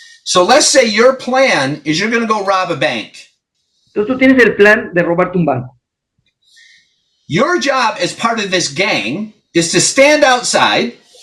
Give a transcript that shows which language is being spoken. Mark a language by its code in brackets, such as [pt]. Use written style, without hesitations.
[en] So let's say your plan is you're going to go rob a bank. [es] Entonces tú tienes el plan de robarte un banco. [en] Your job as part of this gang is to stand outside.